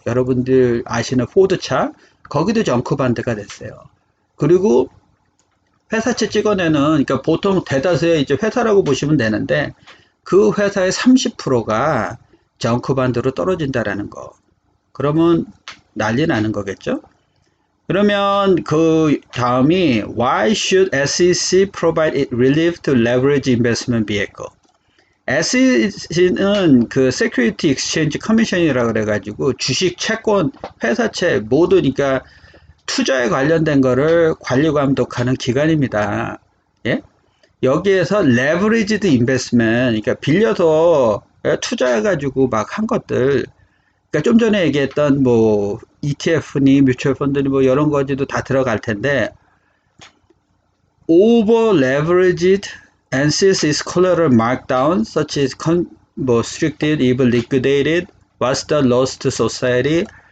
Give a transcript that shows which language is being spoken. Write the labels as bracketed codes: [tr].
[ko] 여러분들 아시는 포드차. 거기도 정크반드가 됐어요. 그리고 회사채 찍어내는, 그러니까 보통 대다수의 이제 회사라고 보시면 되는데, 그 회사의 30%가 정크반드로 떨어진다라는 거. 그러면 난리 나는 거겠죠? 그러면 그 다음이 [en] Why should SEC provide relief to leverage investment vehicle? [ko] SEC는 그 Security Exchange Commission이라 그래가지고 주식, 채권, 회사채 모두 그러니까 투자에 관련된 거를 관리 감독하는 기관입니다. 예? 여기에서 leveraged investment, 그러니까 빌려서 투자해가지고 막 한 것들, 그러니까 좀 전에 얘기했던 뭐 ETF니 뮤추얼 펀드니 뭐 이런 거지도 다 들어갈 텐데 [en] over leveraged and since its collateral markdown such as [ko] 뭐 [en] restricted, even liquidated, what's the loss to society?